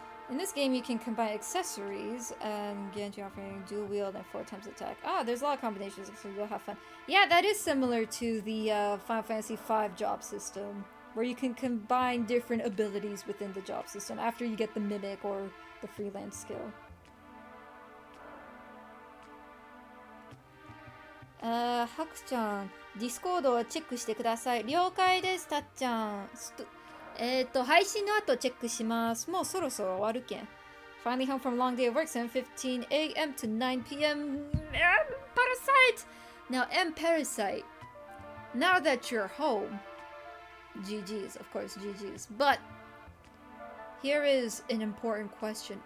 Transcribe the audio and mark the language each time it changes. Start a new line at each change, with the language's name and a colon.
English: In this game, you can combine accessories and guarantee offering dual wield and 4 times attack. Ah, there's a lot of combinations, so you'll have fun. Yeah, that is similar to the Final Fantasy V job system, where you can combine different abilities within the job system after you get the Mimic or the Freelance skill.
Japanese: Haku-chan, Discord をチェックしてください。了解です、たっちゃん。配信の後チェックします。もうそろそろ終わるけん。
English: Finally home from long day of work, 7:15 a.m. to 9 p.m. Parasite! Now, Parasite, now that you're home, GG's, of course, GG's. But here is an important question.